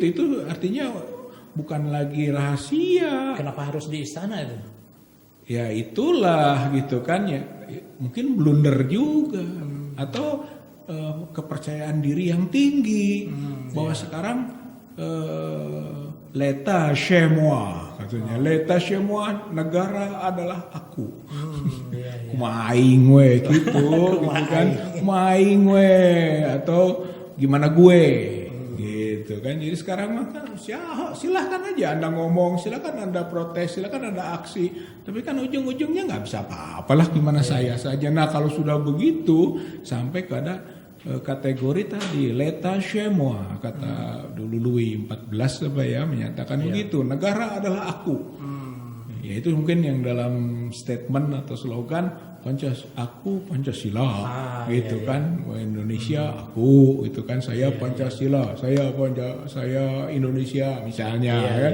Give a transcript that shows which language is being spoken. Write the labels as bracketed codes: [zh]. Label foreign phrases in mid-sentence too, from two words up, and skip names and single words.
[id] Itu artinya bukan lagi rahasia. Kenapa harus di istana itu? Ya itulah gitu kan ya. Mungkin blunder juga atau kepercayaan diri yang tinggi bahwa sekarang [fr] L'état chez moi, [id] katanya. [fr] L'état chez moi, [id] negara adalah aku. [su] Kumaing we [id] gitu, gitu kan. [su] Kumaing we [id] atau gimana gue. Gitu kan. Jadi sekarang mah kan silahkan aja Anda ngomong, silahkan Anda protes, silahkan Anda aksi. Tapi kan ujung-ujungnya nggak bisa apa-apalah gimana saya saja. Nah kalau sudah begitu sampai pada kategori tadi [fr] l'état chez moi, [id] kata dulu Louis XIV apa ya menyatakan begitu, negara adalah aku. Ya itu mungkin yang dalam statement atau slogan aku Pancasila gitu kan, Indonesia aku itu kan, saya Pancasila, saya Indonesia misalnya kan.